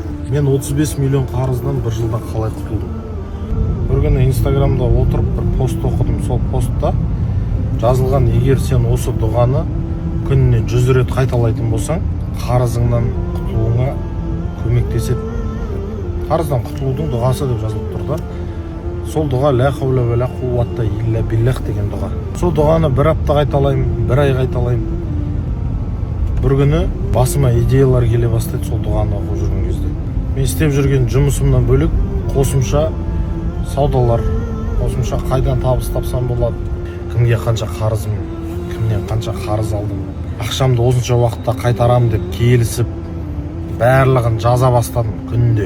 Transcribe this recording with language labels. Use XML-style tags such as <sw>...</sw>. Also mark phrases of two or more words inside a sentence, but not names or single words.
<kk>Мен 35 миллион қарыздан бір жылда қалай құтылдым? Бір күні Инстаграмда отырып бір пост оқыдым. Сол постта жазылған: егер сен осы дұғаны күніне 100 рет қайталайтын болсаң, қарызыңнан құтылуыңа көмектеседі. Қарыздан құтылудың дұғасы деп жазылып тұр да. Сол дұға</kk> <ar>لا حول ولا قوة إلا بالله</ar> <kk>деген дұға. Сол дұғаны бір апта қайталаймын, бір ай қайталаймын. Бір күні басыма идеялар келе бастайды сол дұғаны оқып жүрген кезде. Мен істеп жүрген жұмысымнан бөлек қосымша саудалар, қосымша қайдан табыс тапсам болады, кімге қанша қарызым, кімнен қанша қарыз алдым, ақшамды осынша уақытта қайтарам деп келісіп, барлығын жаза бастадым күнде.</kk>